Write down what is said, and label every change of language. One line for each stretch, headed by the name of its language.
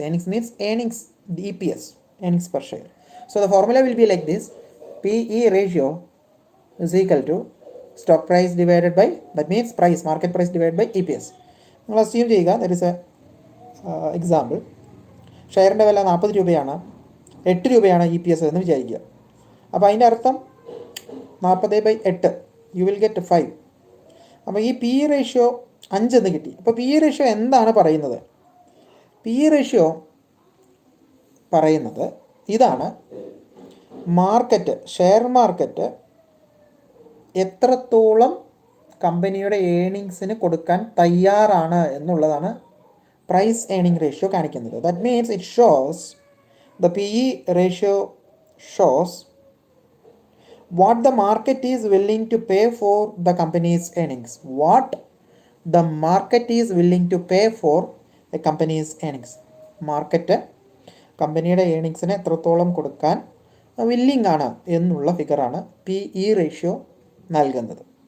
English: Earnings means earnings, the EPS, earnings per share. So the formula will be like this. PE ratio is equal to stock price divided by, that means price, market price divided by EPS.
Malayalam: നിങ്ങൾ assume ചെയ്യുക,
English: that is a example.
Malayalam: ഷെയറിൻ്റെ വില 40 രൂപയാണ്, 8 രൂപയാണ് EPS എന്ന് വിചാരിക്കുക. അപ്പോൾ അതിൻ്റെ അർത്ഥം 40/8,
English: you will get
Malayalam: 5. അപ്പോൾ ഈ PE റേഷ്യോ 5 എന്ന് കിട്ടി. അപ്പോൾ PE റേഷ്യോ എന്താണ് പറയുന്നത്? PE റേഷ്യോ പറയുന്നത് ഇതാണ്: മാർക്കറ്റ്, ഷെയർ മാർക്കറ്റ് എത്രത്തോളം കമ്പനിയുടെ ഏണിങ്സിന് കൊടുക്കാൻ തയ്യാറാണ് എന്നുള്ളതാണ് പ്രൈസ് ഏണിംഗ് റേഷ്യോ കാണിക്കുന്നത്.
English: That means it shows, the PE ratio shows what the market is willing to pay for the company's earnings. What the market is willing to pay for a company's earnings.
Malayalam: Market കമ്പനിയുടെ ഏണിങ്സിന് എത്രത്തോളം കൊടുക്കാൻ willing ആണ് എന്നുള്ള ഫിഗറാണ് PE ratio നൽകുന്നത്.